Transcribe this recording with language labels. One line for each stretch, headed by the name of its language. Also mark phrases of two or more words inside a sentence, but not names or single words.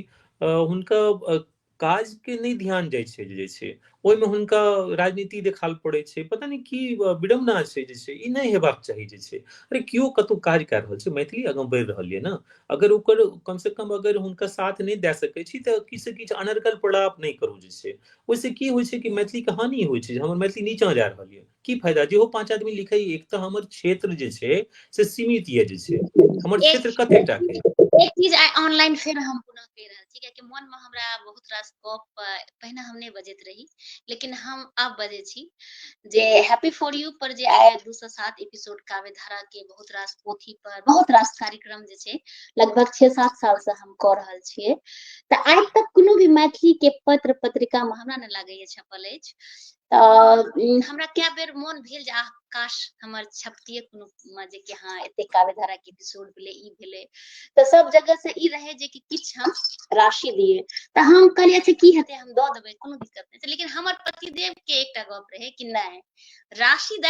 Maithili: हुनका काज के नहि ध्यान जाइ छै जे छै ओहिमे हुनका राजनीति देखाल पड़ै छै पता नहि की विडम्बना छै जे छै ई नहि हेबाक चाही जे छै अरे केओ कतौ काज कए रहल छै मैथिली आगाँ बढ़ि रहल यऽ ने अगर ओकर कम से कम अगर हुनका साथ नहि दए सकै छी तऽ किछु से किछु अनर्गल प्रलाप नहि करू जे छै ओहिसँ की होइ छै कि मैथिली के हानि होइ छै जे हमर मैथिली नीचाँ जा रहल यऽ की फायदा जेहो पांच आदमी लिखै एक तऽ हमर क्षेत्र जे छै से सीमित यऽ जे छै हमर क्षेत्र कतेक टा के एक चीज ऑनलाइन फिर हम पुनः कह रहल छी कियाकि मन में हमरा बहुत रास गप पहिने हम नहीं बजैत रही, लेकिन हम अब बजे छी जे हैप्पी फॉर यू पर जे आए 207 एपिसोड काव्यधारा के बहुत रास पोथी पर बहुत रास कार्यक्रम जे छै लगभग 6-7 साल से हम क रहल छियै, त आइ तक कोनो भी मैथिली के पत्र पत्रिका में हमरा नहीं लागैए छपल अछि। हमरा क्या बेर मोन भेल जे आह काश हमर छपतिए कोनो में जे कि हाँ एते काव्यधारा के एपिसोड भेले ई भेले, तो सब जगह से ई रहे जे कि किछ हम राशि दिए, तो हम कहलिए अच्छा की हेते हम द देबै कोनो दिक्कत नहीं, लेकिन हमर पतिदेव के एकटा गप रहे कि नहीं राशि द